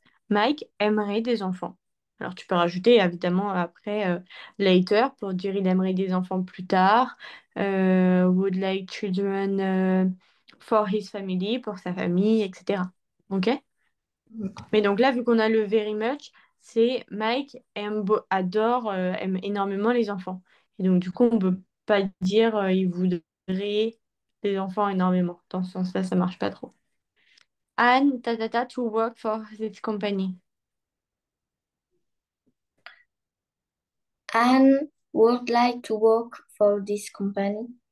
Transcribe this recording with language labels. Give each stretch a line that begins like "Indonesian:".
French: Mike aimerait des enfants. Alors tu peux rajouter évidemment après later pour dire il aimerait des enfants plus tard.
English: Would like children for his family,
French: pour sa famille,
English: etc.
French: Ok? Mais donc là, vu qu'on a le very much, c'est Mike adore, aime énormément les enfants. Et donc du coup, on peut pas dire il voudrait des enfants énormément. Dans ce sens-là, ça marche pas trop.
English: Anne, to work for this company. Anne would like to work for this company.